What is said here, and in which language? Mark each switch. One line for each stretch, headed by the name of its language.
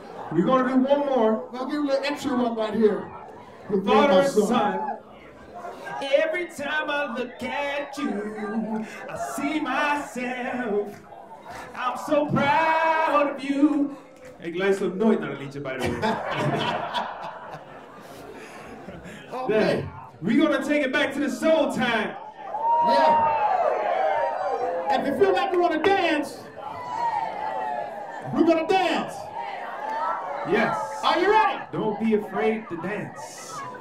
English: We're going to do one more. I'll give you a little extra one right here. With me and Father my and son. son. Every time I look at you, I see myself. I'm so proud of you.
Dutch: Ik luister nooit naar een liedje,
English: by the way. Okay. We're gonna take it back to the soul time. Yeah. And if you feel like you want to dance, we're going to dance. Yes. Are you ready? Don't be afraid to dance.